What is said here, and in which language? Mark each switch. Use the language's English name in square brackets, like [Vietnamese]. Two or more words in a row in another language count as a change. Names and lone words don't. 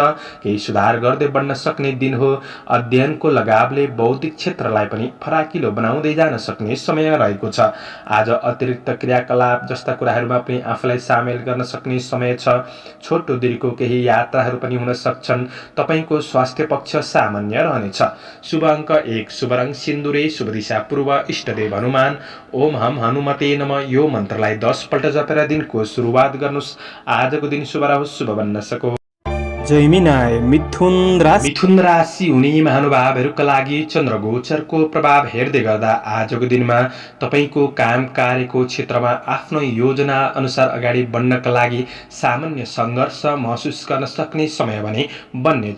[Nepali] केही सुधार गर्दै बढ्न सक्ने दिन हो। अध्ययनको लगावले बौद्धिक क्षेत्रलाई पनि फराकिलो बनाउँदै जान सक्ने समय रहेको छ। आज अतिरिक्त क्रियाकलाप जस्ता कुराहरूमा पनि आफूलाई सामेल गर्न सक्ने समय छ। छोटो दूरीको केही यात्राहरू पनि हुन सक्छन्। तपाईको स्वास्थ्य पक्ष सामान्य रहनेछ। शुभ अङ्क 1, शुभ रङ सिन्दुरे, शुभ दिशा पूर्व, इष्टदेव हनुमान। [Sanskrit] ओम हम हनुमते नमः [Nepali] यो मन्त्रलाई 10 पल्ट जपेर दिनको सुरुवात गर्नुस्। आजको दिन शुभ रहोस्, शुभ बन्न सको। मिथुन राशि हुने महानुभावहरूका लागि चन्द्रगोचरको प्रभाव हेर्दै गर्दा आजको दिनमा तपाईको काम कार्यको क्षेत्रमा आफ्नो योजना अनुसार अगाडि बढ्नका लागि सामान्य सङ्घर्ष महसुस गर्न सक्ने समय भने बन्नेछ।